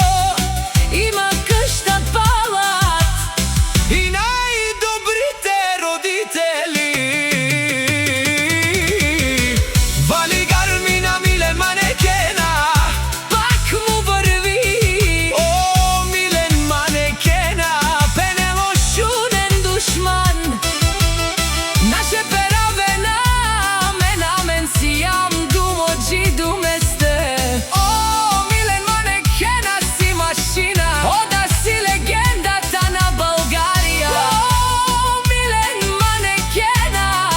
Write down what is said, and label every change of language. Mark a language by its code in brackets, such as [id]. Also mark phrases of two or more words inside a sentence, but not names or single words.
[bg] Има къща, палат и най-добрите родители. Вали гарми на Милен манекена, пак му върви. о Милен манекена. [rom] Пенело шунен душман, наше перавена, мен сиям думоджи думесте. [bg] О, Милен манекена си машина, ода си легендата на България. О, Милен манекена.